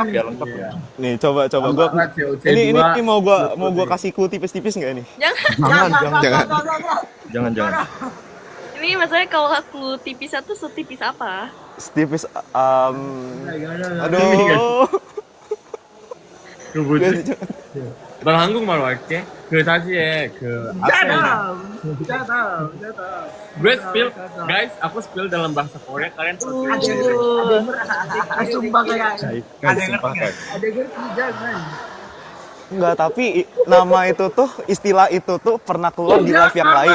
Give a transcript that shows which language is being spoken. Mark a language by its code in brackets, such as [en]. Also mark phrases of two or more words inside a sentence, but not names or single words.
[id] nih. ya, lengkap ya. Iya. Nih coba gua Antara COC2 ini mau gua kasih clue tipis-tipis nggak nih? Jangan. Jangan. Ini maksudnya kalau aku tipisnya tuh setipis apa? Tipis Gimana? aduh. [ko] 그뭐지? 난 한국말로 할게. 그 다시에 그 앞에 [id] Jatuh. gue spill, guys, aku spill dalam bahasa Korea, kalian proceed. Sumpah kayak Guys, sumpah guys. ada ngerti jangan. Enggak, tapi nama itu tuh istilah itu tuh pernah keluar di live yang lain.